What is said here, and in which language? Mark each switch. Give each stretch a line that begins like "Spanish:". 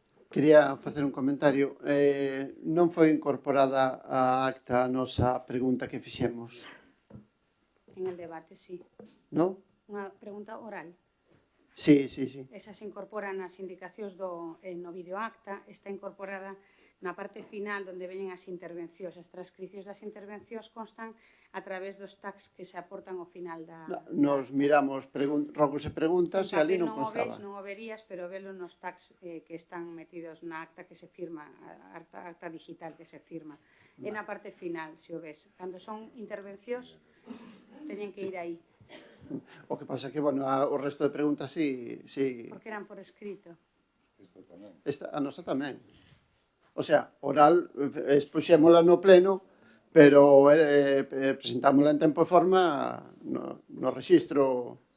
Galician: Quería facer un comentario. Non foi incorporada a acta a nosa pregunta que fixemos,
Spanish: En el debate, sí.
Galician: non? Unha pregunta oral. Sí. Esa se incorpora nas indicacións no videoacta, está incorporada na parte final onde veñen as intervencións. As transcripcións das intervencións constan a través dos tags que se aportan ao final da... Nos miramos rogos e preguntas e ali non constaba. Non o verías, pero velo nos tags que están metidos na acta que se firma, a acta digital que se firma. É na parte final, se o ves. Cando son intervencións, teñen que ir aí. O que pasa que, bueno, o resto de preguntas sí. Porque eran por escrito. A nosa tamén. O sea, oral, expuxémola no pleno, pero presentámola en tempo e forma no rexistro.